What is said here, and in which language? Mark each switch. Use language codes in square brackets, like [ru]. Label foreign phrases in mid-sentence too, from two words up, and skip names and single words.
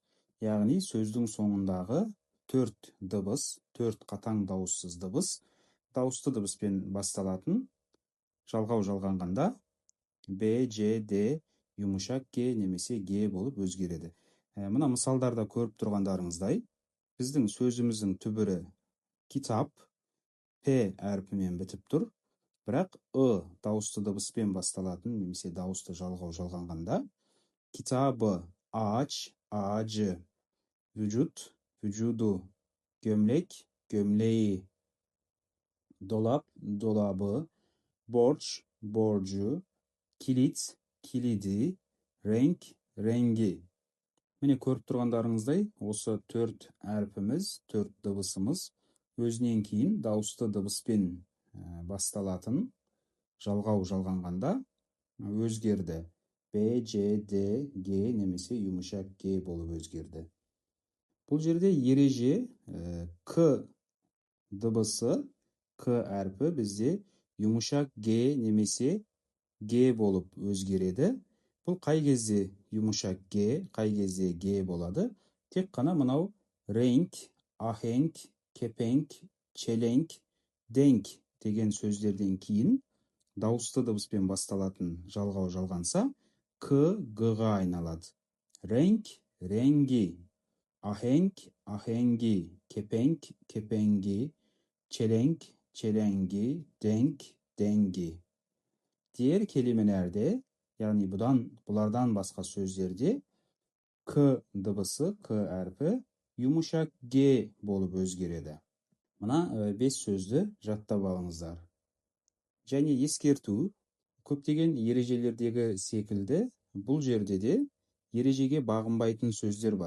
[kk] Яғни сөздің соңындағы төрт дыбыс, төрт қатаң дауыссыз дыбыс, дауысты дыбыспен басталатын жалғау жалғанғанда B, C, D, [tr] yumuşak G [kk] немесе G болып өзгереді. Мына мысалдарда көріп тұрғандарыңыздай, біздің сөзіміздің түбірі китап, P әрпімен бітіп тұр, бірақ дауысты дыбыспен басталатын немесе дауысты жалғау жалғанғанда [tr] kitabı, ağaç, ağacı, vücut, vücudu, gömlek, gömleği, dolap, dolabı, borç, borcu, kilit, kilidi, renk, rengi. [kk] Міне көріп тұрғандарыңыздай, осы төрт әрпіміз, төрт дыбысымыз өзінен кейін дауысты дыбыспен басталатын жалғау жалғанғанда өзгерді. B, C, D, G немесе [tr] yumuşak G [kk] болып өзгерді. Бұл жерде ереже К дыбысы, К әрпі бізде [tr] yumuşak G [kk] немесе G болып өзгереді. Бұл қай кезде [tr] yumuşak G, [kk] қай кезде G болады? Тек қана мынау [tr] renk, ahenk, kepenk, çelenk, denk [kk] деген сөздерден кейін дауысты дыбыспен басталатын жалғау жалғанса, К, G-ға айналады. [tr] Renk, rengi, ahenk, ahengi, kepenk, kepengi, çelenk, çelengi, denk, dengi. Diğer kelimelerde [kk] Яғни бұлардан басқа сөздерде к дыбысы, к әрпі [tr] yumuşak g [kk] болып өзгереді. Мына 5 сөзді жаттап алыңыздар. Және ескерту, көптеген ережелердегі секілді бұл жерде де ережеге бағынбайтын сөздер бар.